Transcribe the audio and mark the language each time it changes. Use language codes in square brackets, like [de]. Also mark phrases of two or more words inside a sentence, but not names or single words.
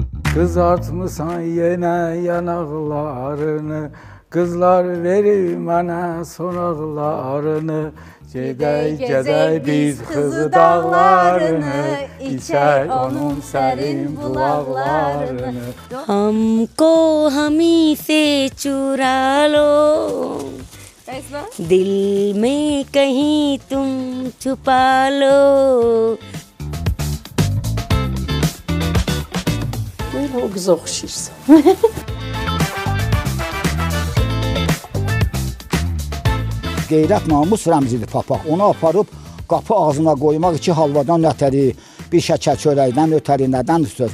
[az] Kızartmısan yine yanaklarını, kızlar verir mənə sonaqlarını. Gedək, gedək biz Kızı dağlarını, içək onun sərin bulaqlarını. [hi] हमको हमी से चुरा लो, दिल में कहीं तुम छुपा लो. [az] O qıza oxşayırsan. Qeyrət namus rəmzidir papaq. Onu aparıb qapı ağzına qoymaq iki halvadan ötəri, bir şəkər çörəkdən ötəri nədən söz.